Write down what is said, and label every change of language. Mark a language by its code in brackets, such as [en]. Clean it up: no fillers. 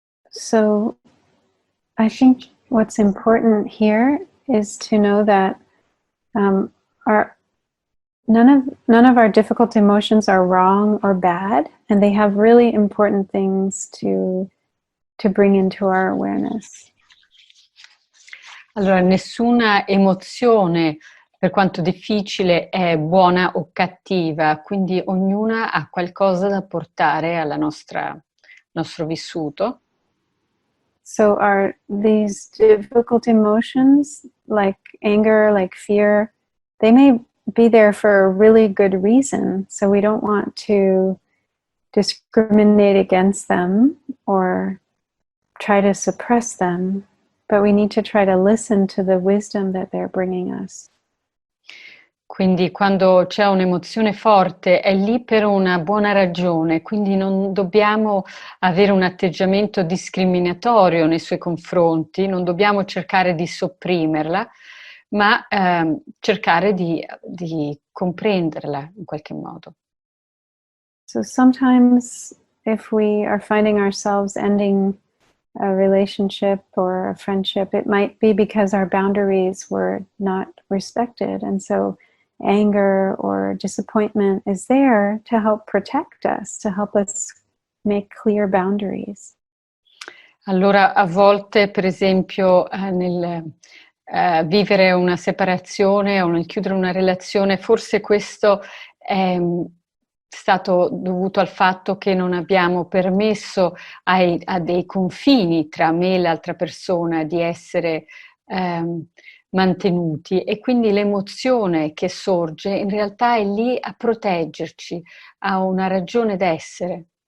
[en] So I think what's important here is to know that none of our difficult emotions are wrong or bad, and they have really important things to bring into our awareness. [it] Allora, nessuna emozione, per quanto difficile, è buona o cattiva, quindi ognuna ha qualcosa da portare al nostro vissuto. [en] So are these difficult emotions, like anger, like fear, they may be there for a really good reason. So we don't want to discriminate against them or try to suppress them, but we need to try to listen to the wisdom that they're bringing us. [it] Quindi quando c'è un'emozione forte è lì per una buona ragione, quindi non dobbiamo avere un atteggiamento discriminatorio nei suoi confronti, non dobbiamo cercare di sopprimerla, ma cercare di comprenderla in qualche modo. [en] So sometimes if we are finding ourselves ending a relationship or a friendship, it might be because our boundaries were not respected. And so anger or disappointment is there to help protect us, to help us make clear boundaries. [it] Allora, a volte, per esempio, nel vivere una separazione o nel chiudere una relazione, forse questo è stato dovuto al fatto che non abbiamo permesso a dei confini tra me e l'altra persona di essere mantenuti, e quindi l'emozione che sorge in realtà è lì a proteggerci, ha una ragione d'essere.